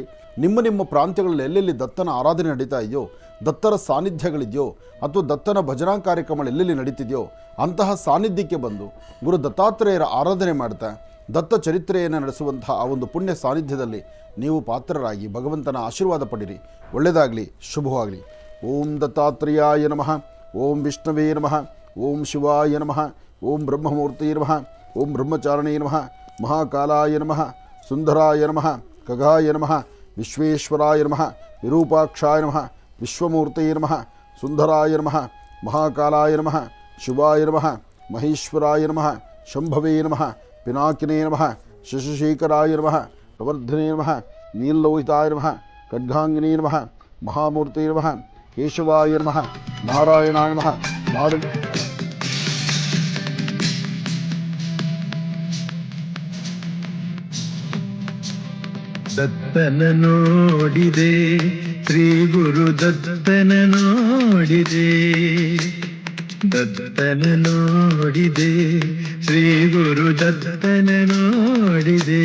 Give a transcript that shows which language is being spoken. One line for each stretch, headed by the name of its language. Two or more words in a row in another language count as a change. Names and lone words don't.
Kannada: ನಿಮ್ಮ ಪ್ರಾಂತ್ಯಗಳಲ್ಲಿ ಎಲ್ಲೆಲ್ಲಿ ದತ್ತನ ಆರಾಧನೆ ನಡೀತಾ ಇದೆಯೋ, ದತ್ತರ ಸಾನ್ನಿಧ್ಯಗಳಿದೆಯೋ, ಅಥವಾ ದತ್ತನ ಭಜನಾ ಕಾರ್ಯಕ್ರಮಗಳು ಎಲ್ಲೆಲ್ಲಿ ನಡೀತಿದೆಯೋ ಅಂತಹ ಸಾನ್ನಿಧ್ಯಕ್ಕೆ ಬಂದು ಗುರು ದತ್ತಾತ್ರೇಯರ ಆರಾಧನೆ ಮಾಡ್ತಾ ದತ್ತ ಚರಿತ್ರೆಯನ್ನು ನಡೆಸುವಂತಹ ಆ ಒಂದು ಪುಣ್ಯ ಸಾನ್ನಿಧ್ಯದಲ್ಲಿ ನೀವು ಪಾತ್ರರಾಗಿ ಭಗವಂತನ ಆಶೀರ್ವಾದ ಪಡಿರಿ. ಒಳ್ಳೆಯದಾಗಲಿ, ಶುಭವಾಗಲಿ.
Sanskrit: ಓಂ ದತ್ತಾತ್ರೇಯಾಯ ನಮಃ, ಓಂ ವಿಷ್ಣವೇ ನಮಃ, ಓಂ ಶಿವಾಯ ನಮಃ, ಓಂ ಬ್ರಹ್ಮಮೂರ್ತಿಯೇ ನಮಃ, ಓಂ ಬ್ರಹ್ಮಚಾರಣೇ ನಮಃ, ಮಹಾಕಾಲಾಯ ನಮಃ, ಸುಂದರಾಯ ನಮಃ, ಖಗಾಯ ನಮಃ, ವಿಶ್ವೇಶ್ವರಾಯ ನಮಃ, ವಿರೂಪಾಕ್ಷಾಯ ನಮಃ, ವಿಶ್ವಮೂರ್ತಿಯೇ ನಮಃ, ಸುಂದರಾಯ ನಮಃ, ಮಹಾಕಾಲಾಯ ನಮಃ, ಶಿವಾಯ ನಮಃ, ಮಹೇಶ್ವರಾಯ ನಮಃ, ಶಂಭವೇ ನಮಃ, ಪಿನಾಕಿನೇ ನಮಃ, ಶಶಿಶೇಖರಾಯ ನಮಃ, ಪ್ರವರ್ಧನೇ ನಮಃ, ನೀಲಲೋಹಿತಾಯ ನಮಃ, ಖಡ್ಗಾಂಗಿನೇ ನಮಃ, ಮಹಾಮೂರ್ತಿಯೇ ನಮಃ, ಕೇಶವಾಯ ನಮಃ, ನಾರಾಯಣಾಯ ನಮಃ.
Kannada: ದತ್ತನ ನೋಡಿದೆ, ಶ್ರೀ ಗುರು ದತ್ತನ ನೋಡಿದೆ, ದತ್ತನ ನೋಡಿದೆ, ಶ್ರೀ ಗುರು ದತ್ತನ ನೋಡಿದೆ.